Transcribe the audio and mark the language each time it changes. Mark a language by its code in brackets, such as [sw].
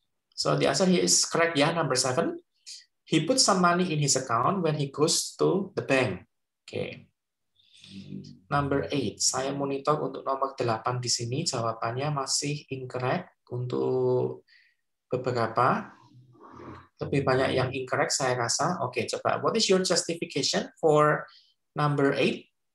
[en] So the answer here is correct ya, number 7. He put some money in his account when he goes to the bank. Okay. Number 8. [id] Saya monitor untuk nomor 8 di sini, jawabannya masih incorrect untuk beberapa. Lebih banyak yang incorrect saya rasa. Oke, coba. [en] What is your justification for number 8?